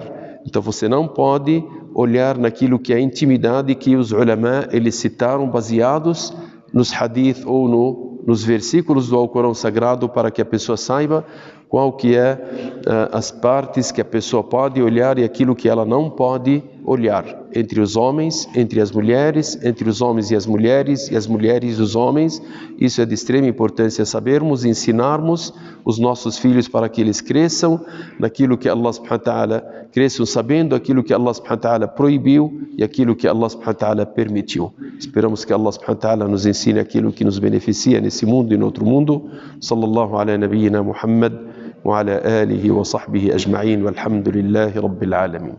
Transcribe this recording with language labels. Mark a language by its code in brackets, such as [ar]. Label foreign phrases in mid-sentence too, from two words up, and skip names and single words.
[pt] Então você não pode olhar naquilo que é intimidade, que os ulama eles citaram baseados nos hadith ou nos versículos do Alcorão Sagrado, para que a pessoa saiba qual que é as partes que a pessoa pode olhar e aquilo que ela não pode olhar, entre os homens, entre as mulheres, entre os homens e as mulheres e os homens. Isso é de extrema importância sabermos, ensinarmos os nossos filhos para que eles cresçam naquilo que [ar] الله سبحانه وتعالى, [pt] cresçam sabendo aquilo que [ar] الله سبحانه وتعالى [pt] proibiu e aquilo que [ar] الله سبحانه وتعالى [pt] permitiu. Esperamos que [ar] الله سبحانه وتعالى [pt] nos ensine aquilo que nos beneficia nesse mundo e no outro mundo. [ar] صلى الله على نبينا محمد وعلى آله وصحبه أجمعين والحمد لله رب العالمين.